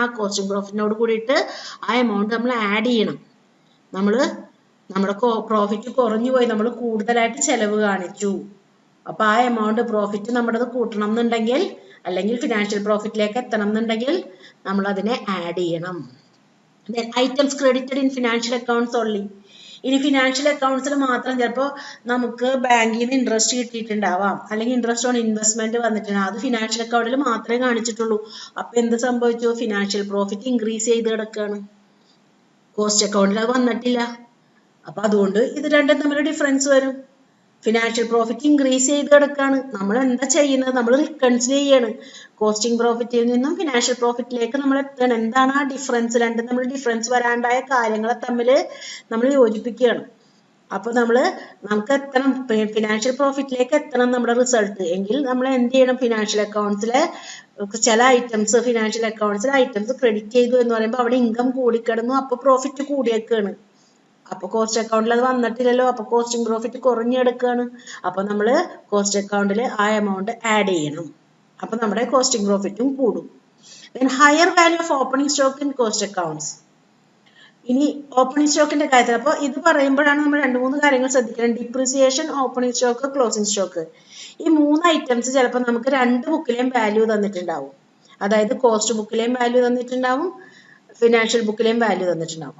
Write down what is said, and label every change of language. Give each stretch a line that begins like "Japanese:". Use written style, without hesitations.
Malayalam: ആ കോസ്റ്റിംഗ് പ്രോഫിറ്റിനോട് കൂടിയിട്ട് ആ എമൗണ്ട് നമ്മൾ ആഡ് ചെയ്യണം. നമ്മുടെ പ്രോഫിറ്റ് കുറഞ്ഞു പോയി, നമ്മൾ കൂടുതലായിട്ട് ചെലവ് കാണിച്ചു. അപ്പൊ ആ എമൗണ്ട് പ്രോഫിറ്റ് നമ്മുടേത് കൂട്ടണം എന്നുണ്ടെങ്കിൽ, അല്ലെങ്കിൽ ഫിനാൻഷ്യൽ പ്രോഫിറ്റിലേക്ക് എത്തണം എന്നുണ്ടെങ്കിൽ നമ്മൾ അതിനെ ആഡ് ചെയ്യണം.
English: Then items credited in financial accounts only.
Malayalam: ഇനി ഫിനാൻഷ്യൽ അക്കൗണ്ട്സിൽ മാത്രം ചിലപ്പോൾ നമുക്ക് ബാങ്കിൽ നിന്ന് ഇൻട്രസ്റ്റ് കിട്ടിയിട്ടുണ്ടാവാം, അല്ലെങ്കിൽ ഇൻട്രസ്റ്റ് ഓൺ ഇൻവെസ്റ്റ്മെന്റ് വന്നിട്ടുണ്ടാവും. അത് ഫിനാൻഷ്യൽ അക്കൗണ്ടിൽ മാത്രമേ കാണിച്ചിട്ടുള്ളൂ. അപ്പൊ എന്ത് സംഭവിച്ചു? ഫിനാൻഷ്യൽ പ്രോഫിറ്റ് ഇൻക്രീസ് ചെയ്ത് കിടക്കുകയാണ്, കോസ്റ്റ് അക്കൗണ്ടിൽ അത് വന്നിട്ടില്ല. അപ്പൊ അതുകൊണ്ട് ഇത് രണ്ടും തമ്മിൽ ഡിഫറൻസ് വരും. ഫിനാൻഷ്യൽ പ്രോഫിറ്റ് ഇൻക്രീസ് ചെയ്ത് കിടക്കുകയാണ്. നമ്മൾ എന്താ ചെയ്യുന്നത്? നമ്മൾ റിക്കൺസിൽ ചെയ്യാണ്. കോസ്റ്റിംഗ് പ്രോഫിറ്റിൽ നിന്നും ഫിനാൻഷ്യൽ പ്രോഫിറ്റിലേക്ക് നമ്മൾ എത്തണം. എന്താണ് ആ ഡിഫറൻസ്? രണ്ടും നമ്മൾ ഡിഫറൻസ് വരാണ്ടായ കാര്യങ്ങളെ തമ്മിൽ നമ്മൾ യോജിപ്പിക്കുകയാണ്. അപ്പൊ നമുക്ക് എത്തണം, ഫിനാൻഷ്യൽ പ്രോഫിറ്റിലേക്ക് എത്തണം നമ്മുടെ റിസൾട്ട് എങ്കിൽ നമ്മൾ എന്ത് ചെയ്യണം? ഫിനാൻഷ്യൽ അക്കൗണ്ട്സിലെ ചില ഐറ്റംസ്, ഫിനാൻഷ്യൽ അക്കൗണ്ട്സിലെ ഐറ്റംസ് ക്രെഡിറ്റ് ചെയ്തു എന്ന് പറയുമ്പോൾ അവിടെ ഇൻകം കൂടിക്കിടന്നു, അപ്പൊ പ്രോഫിറ്റ് കൂടിയേക്കാണ്. അപ്പൊ കോസ്റ്റ് അക്കൗണ്ടിൽ അത് വന്നിട്ടില്ലല്ലോ, അപ്പൊ കോസ്റ്റിംഗ് പ്രോഫിറ്റ് കുറഞ്ഞെടുക്കുകയാണ്. അപ്പൊ നമ്മൾ കോസ്റ്റ് അക്കൗണ്ടിൽ ആ എമൗണ്ട് ആഡ് ചെയ്യണം. അപ്പൊ നമ്മുടെ കോസ്റ്റിംഗ് പ്രോഫിറ്റും കൂടും.
English: Then higher value of opening stock in cost accounts.
Malayalam: ഇനി ഓപ്പണിംഗ് സ്റ്റോക്കിന്റെ കാര്യത്തിൽ അപ്പോൾ ഇത് പറയുമ്പോഴാണ് നമ്മൾ 2-3 കാര്യങ്ങൾ ശ്രദ്ധിക്കണം. Depreciation, opening stock, closing stock. ഈ 3 ഐറ്റംസ് ചിലപ്പോൾ നമുക്ക് 2 ബുക്കിലെയും വാല്യൂ തന്നിട്ടുണ്ടാവും. അതായത് കോസ്റ്റ് ബുക്കിലെയും വാല്യൂ തന്നിട്ടുണ്ടാവും, ഫിനാൻഷ്യൽ ബുക്കിലെയും വാല്യൂ തന്നിട്ടുണ്ടാവും.